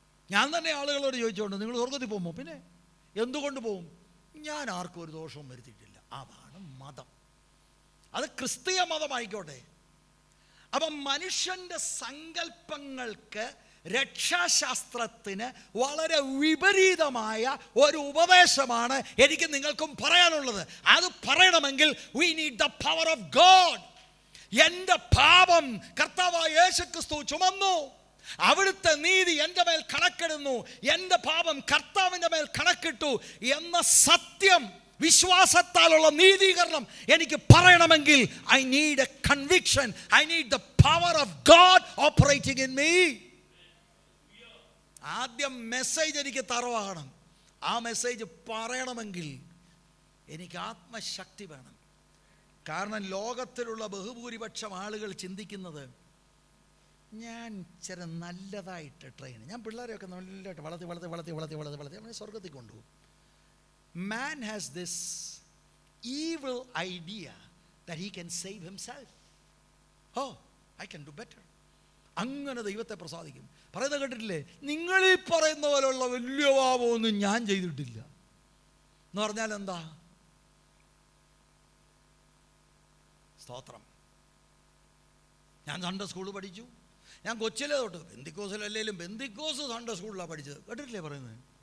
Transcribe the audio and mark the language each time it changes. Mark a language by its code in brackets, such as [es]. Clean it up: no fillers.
[ml] ഞാൻ തന്നെ ആളുകളോട് ചോദിച്ചോണ്ട്, നിങ്ങൾ സ്വർഗത്തിൽ പോകുമോ? പിന്നെ എന്തുകൊണ്ട് പോകും? ഞാൻ ആർക്കും ഒരു ദോഷവും വരുത്തിയിട്ടില്ല. അതാണ് മതം. അത് ക്രിസ്തീയ മതമായിക്കോട്ടെ. അപ്പം മനുഷ്യൻ്റെ സങ്കല്പങ്ങൾക്ക്, രക്ഷാശാസ്ത്രത്തിന് വളരെ വിപരീതമായ ഒരു ഉപദേശമാണ് എനിക്ക് നിങ്ങൾക്കും പറയാനുള്ളത്. അത് പറയണമെങ്കിൽ [en] we need the power of God. [ml] എൻ്റെ പാപം കർത്താവായ യേശുക്രിസ്തു ചുമന്നു, അവിടുത്തെ നീതി എൻ്റെ മേൽ കണക്കിടുന്നു, എൻ്റെ പാപം കർത്താവിൻ്റെ മേൽ കണക്കിട്ടു എന്ന സത്യം, വിശ്വാസത്താലുള്ള നീതീകരണം എനിക്ക് പറയണമെങ്കിൽ [en] I need a conviction, I need the power of God operating in me. [ml] ആദ്യം മെസ്സേജ് എനിക്ക് തറവാകണം. ആ മെസ്സേജ് പറയണമെങ്കിൽ എനിക്ക് ആത്മശക്തി വേണം. കാരണം ലോകത്തിലുള്ള ബഹുഭൂരിപക്ഷം ആളുകൾ ചിന്തിക്കുന്നത്, ഞാൻ ചില നല്ലതായിട്ട് ട്രെയിൻ, ഞാൻ പിള്ളേരെയൊക്കെ നല്ലതായിട്ട് വളർത്തി അവനെ സ്വർഗത്തിൽ കൊണ്ടുപോകും. [en] Man has this evil idea that he can save himself. Oh, I can do better. [ml] അങ്ങനെ ദൈവത്തെ പ്രസാദിക്കും. പറയുന്നത് കേട്ടിട്ടില്ലേ, നിങ്ങളീ പറയുന്ന പോലെയുള്ള വലിയ പാപമൊന്നും ഞാൻ ചെയ്തിട്ടില്ല എന്ന് പറഞ്ഞാൽ എന്താ? സ്തോത്രം. ഞാൻ സൺഡേ സ്കൂളിൽ പഠിച്ചു, ഞാൻ കൊച്ചിലെ തൊട്ട്, ബെന്തിക്കോസിലല്ലേലും ബെന്തിക്കോസ് സൺഡേ സ്കൂളിലാണ് പഠിച്ചത്. കേട്ടിട്ടില്ലേ പറയുന്നത്?